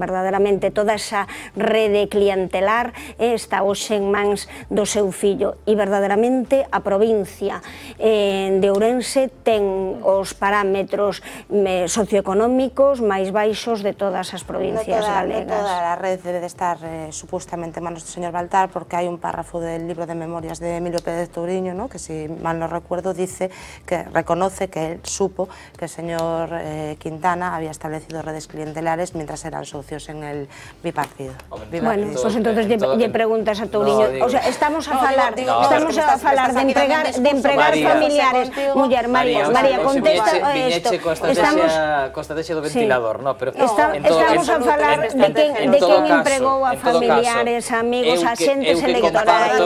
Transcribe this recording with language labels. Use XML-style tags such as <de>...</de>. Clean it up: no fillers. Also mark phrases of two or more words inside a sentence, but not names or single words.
<gl>Verdadeiramente toda esa rede clientelar está hoxe en mans do seu fillo e verdadeiramente a provincia de Ourense ten os parámetros socioeconómicos máis baixos de todas as provincias galegas.</gl> <es>No toda a red debe de estar supuestamente en manos do señor Baltar, porque hai un párrafo del libro de memorias de Emilio Pérez Touriño, ¿no? Que si mal no recuerdo dice que reconoce que él supo que el señor Quintana había establecido redes clientelares mientras eran socios en el bipartido.</es> <gl>Bueno, pues entonces lle preguntas a Touriño. O sea, estamos a falar de empregar familiares. Muller, María, contesta esto. Con estrategia do ventilador, no, pero estamos a falar de quen empregou a familiares, amigos, axentes electorais.</gl>